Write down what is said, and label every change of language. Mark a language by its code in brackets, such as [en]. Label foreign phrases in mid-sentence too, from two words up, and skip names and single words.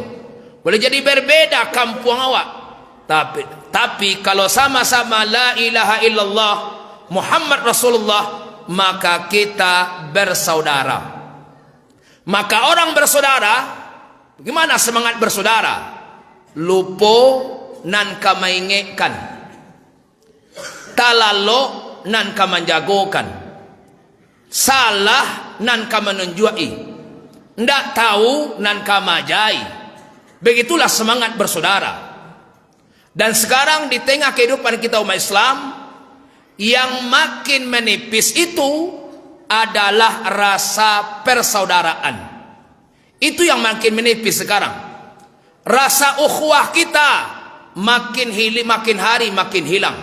[id] Boleh jadi berbeda kampung awak. Tapi kalau sama-sama [ar] لا إله إلا الله محمد رسول الله, [id] maka kita bersaudara. Maka orang bersaudara, bagaimana semangat bersaudara? [min] Lupo nan kamaingekan, talalo nan kamanjagokan, salah nan kamanunjuai, ndak tahu nan kamajai. [id] Begitulah semangat bersaudara. Dan sekarang di tengah kehidupan kita umat Islam, yang makin menipis itu adalah rasa persaudaraan. Itu yang makin menipis sekarang. Rasa ukhuwah kita makin hari makin hilang.